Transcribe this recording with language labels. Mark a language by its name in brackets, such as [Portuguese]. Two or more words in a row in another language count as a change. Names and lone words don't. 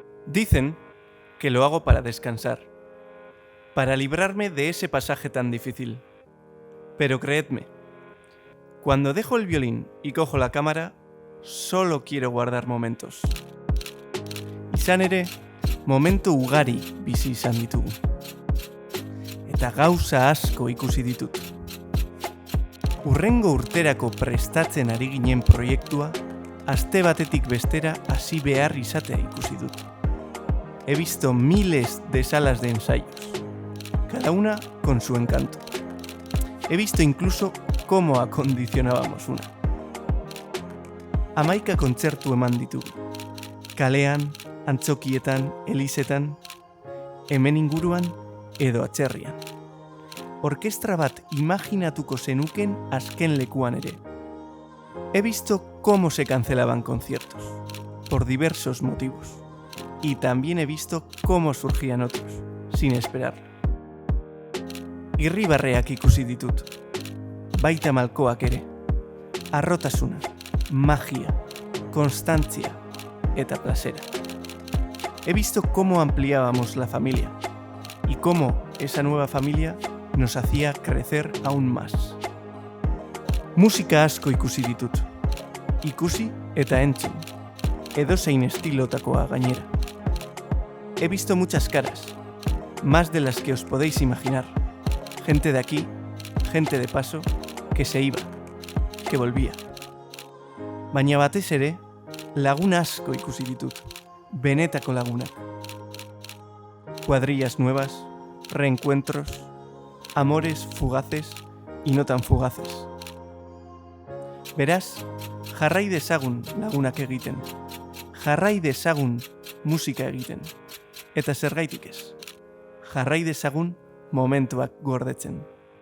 [Spanish] Dicen que lo hago para descansar, para librarme de ese pasaje tan difícil. Pero creedme, cuando dejo el violín y cojo la cámara, solo quiero guardar momentos. [Basque] Izan ere, momentu ugari bizi izan ditugu. Eta gauza asko ikusi ditut. Hurrengo urterako prestatzen ari ginen proiektua, aste batetik bestera hasi behar izatea ikusi dut. [Spanish] He visto miles de salas de ensayos, cada una con su encanto. He visto incluso cómo acondicionábamos una. [Basque] 11 kontzertu eman ditugu. Kalean, antzokietan, elizetan, hemen inguruan edo atzerrian. Orkestra bat imaginatuko zenuken azken lekuan ere. [Spanish] He visto cómo se cancelaban conciertos, por diversos motivos. Y también he visto cómo surgían otros, sin esperar. [Basque] Irribarreak ikusi ditut, baita malkoak ere. Harrotasuna, magia, constancia eta plazera. [Spanish] He visto cómo ampliábamos la familia y cómo esa nueva familia nos hacía crecer aún más. [Basque] Musika asko ikusi ditut. Ikusi eta entzun. Edozein estilotakoa gainera. [Spanish] He visto muchas caras, más de las que os podéis imaginar. Gente de aquí, gente de paso, que se iba, que volvía. [Basque] Baina batez ere, lagun asko ikusi ditut, benetako lagunak. [Spanish] Cuadrillas nuevas, reencuentros, amores fugaces y no tan fugaces. [Basque] Beraz, jarrai dezagun lagunak egiten, jarrai dezagun musika egiten. Eta zergaitik ez, jarrai dezagun momentuak gordetzen.